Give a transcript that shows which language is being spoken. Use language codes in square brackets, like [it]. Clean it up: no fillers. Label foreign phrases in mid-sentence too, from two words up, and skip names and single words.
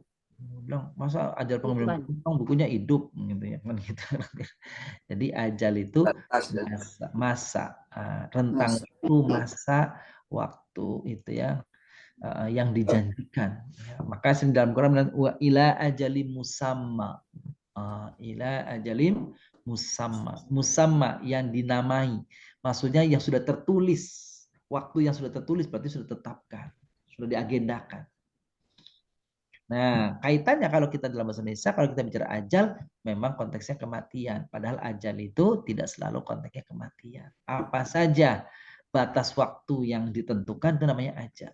[id] Bilang, masa ajal pengambilan buku? Bukunya hidup gitu ya kan gitu. Jadi ajal itu masa rentang waktu, masa waktu itu ya yang dijanjikan. Ya, maka dalam Quran bilang [ar] وإلى أجل مسمى. إلى أجل مسمى. [id] Musamma yang dinamai. Maksudnya yang sudah tertulis. Waktu yang sudah tertulis berarti sudah tetapkan, sudah diagendakan. Nah, kaitannya kalau kita dalam bahasa Indonesia, kalau kita bicara ajal, memang konteksnya kematian. Padahal ajal itu tidak selalu konteksnya kematian. Apa saja batas waktu yang ditentukan itu namanya ajal.